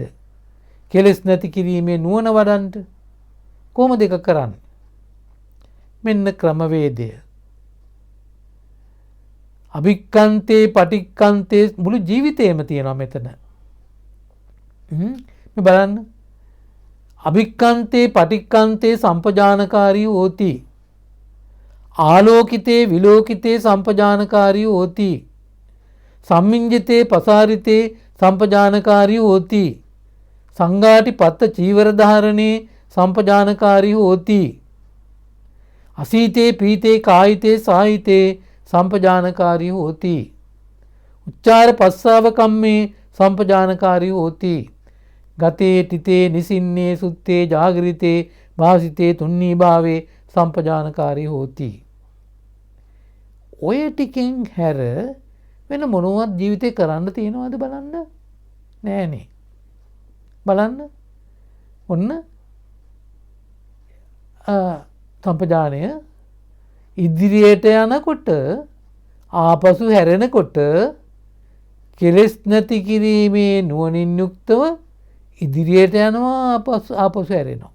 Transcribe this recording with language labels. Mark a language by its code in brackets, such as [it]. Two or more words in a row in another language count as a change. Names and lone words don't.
[si] කෙලෙස් නැති කිරීමේ නුවණ වඩන්නට කොහොමද ඒක කරන්නේ? මෙන්න ක්‍රමවේදය. [pi] අභික්ඛන්තේ පටික්ඛන්තේ [si] මුළු ජීවිතේම තියෙනවා මෙතන. මේ බලන්න. [pi] අභික්ඛන්තේ පටික්ඛන්තේ සම්පජානකාරී හෝති. ආලෝකිතේ විලෝකිතේ සම්පජානකාරී හෝති. සම්මිඤ්ජිතේ පසාරිතේ සම්පජානකාරී හෝති. සංඝාටි පත්ත චීවර ධාරණේ සම්පජානකාරී හෝති. අසීතේ පීතේ කායිතේ සාහිතේ සම්පජානකාරී හෝති. උච්චාර පස්සාව කම්මේ සම්පජානකාරී හෝති. ගතේ තිතේ නිසින්නේ සුත්තේ ජාගරිතේ භාසිතේ තුන්නී භාවේ සම්පජානකාරී හෝති. [si] ඔය ටිකෙන් හැර වෙන මොනවත් ජීවිතේ කරන්න තියෙනවද බලන්න? නෑනේ. බලන්න. ඔන්න සම්පජානය ඉදිරියට යනකොට ආපසු හැරෙනකොට කෙලෙස් නැති කිරීමේ නුවණින් යුක්තව ඉදිරියට යනවා ආපසු හැරෙනවා.